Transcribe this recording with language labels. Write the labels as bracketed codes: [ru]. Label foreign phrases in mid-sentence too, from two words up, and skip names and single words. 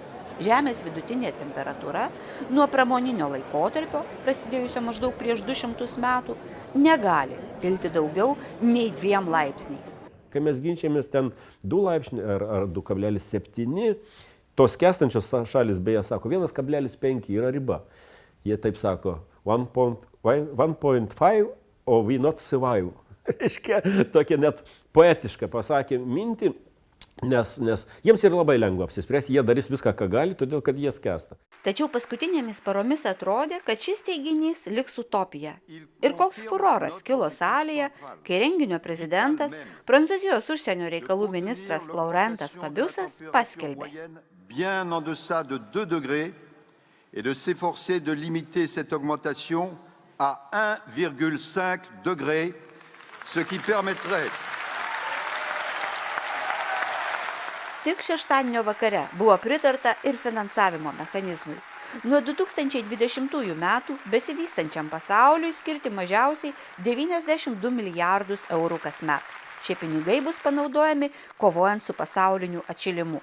[lt] Žemės vidutinė temperatūra nuo pramoninio laikotarpio, prasidėjusio maždaug prieš 200 metų, negali kilti daugiau nei 2 laipsniais. Kai mes ginčiamės ten 2 laipsniai ar 2,7, tos skęstančios šalis beje sako, 1,5 yra riba. Jie taip sako, [en] 1,5 or we not survive. [lt] Reiškia, tokia net poetiška pasakė mintį, nes jiems yra labai lengva apsispręsti, jie darys viską, ką gali, todėl kad jie skęsta. Tačiau paskutinėmis paromis atrodė, kad šis teiginys liks utopija. Ir koks furoras kilo salėje, kai renginio prezidentas, Prancūzijos užsienio reikalų ministras Laurentas Fabiusas paskelbė. [fr] Bien en deçà de 2 degrés et de s'efforcer de limiter cette augmentation à 1,5 degrés, ce qui permettrait. [lt] Tik šeštadienio vakare buvo pritarta ir finansavimo mechanizmui. Nuo 2020 metų besivystančiam pasauliui skirti mažiausiai 92 milijardus eurų kasmet. Šie pinigai bus panaudojami kovojant su pasauliniu atšilimu.